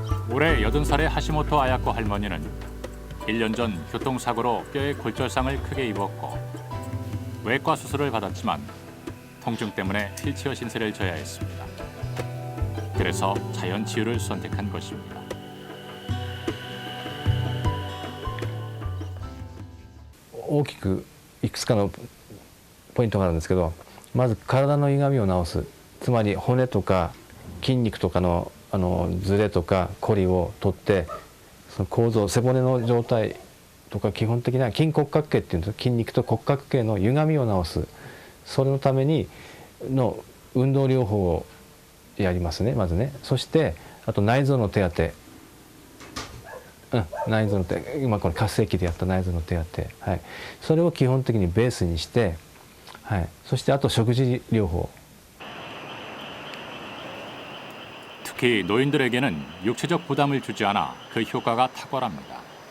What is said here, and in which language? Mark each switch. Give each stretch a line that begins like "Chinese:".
Korean: 올해 80살의 하시모토 아야코 할머니는 1년 전 교통사고로 뼈에 골절상을 크게 입었고 외과 수술을 받았지만 통증 때문에 휠체어 신세를 져야 했습니다. 그래서 자연 치유를 선택한 것입니다.
Japanese: 大きくいくつかのポイントがあるんですけど、まず体の歪みを治す、つまり骨とか筋肉とかのズレとかコリを取って、その構造、背骨の状態とか基本的な筋骨格系っていうんです。筋肉と骨格系の歪みを治す、それのためにの運動療法をやりますね、まずね。そしてあと内臓の手当て、内臓の今この活性器でやった内臓の手当て、それを基本的にベースにして、そしてあと食事療法。
Korean: 특히 노인들에게는 육체적 부담을 주지 않아 그 효과가 탁월합니다.